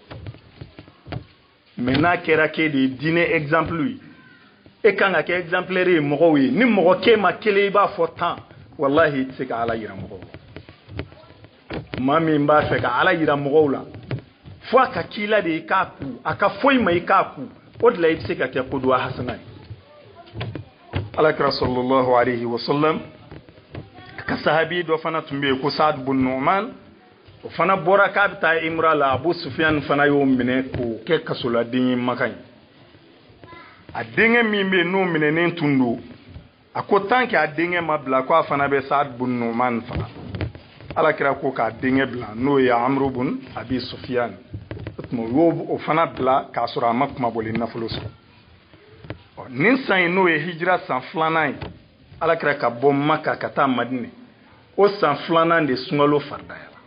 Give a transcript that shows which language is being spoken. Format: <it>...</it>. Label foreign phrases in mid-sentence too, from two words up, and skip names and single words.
<bm>mais n'a kɛra k'e de ye diinɛ exemple ye e kan ka kɛ exemplaire ye mɔgɔw ye ni mɔgɔ k'e ma kelen i b'a fɔ 10 wallahi i tɛ se ka ala yira mɔgɔw la maa min b'a fɛ ka ala yira mɔgɔw la fo a ka k'i la de i k'a ku a ka foyi ma i k'a ku o de la i bɛ se ka kɛ</bm> <ar>قدوة حسنة</ar> <bm>ye alakira</bm> <ar>صلى الله عليه وسلم</ar> <bm>ka sahabi dɔ fana tun bɛ yen ko Saad bin Nu'man o fana bɔra k'a bɛ taa imra la Abu Sufyan fana y'o minɛ k'o kɛ kasoladen ye Maka ye a denkɛ min bɛ yen n'o minɛnen tun don a ko</bm> <fr>tant que</fr> <bm>a denkɛ ma bila ko a fana bɛ Saad bin Nu'man faga alakira ko k'a denkɛ bila n'o ye Amru bin Abi Sufyan o tuma o fana bila k'a sɔrɔ a ma kumabɔli nafolo sɔrɔ nin san in n'o ye hijira san 2nan ye alakira ka bɔ Maka ka taa Madina o san 2nan de sunkalo faridayala</bm>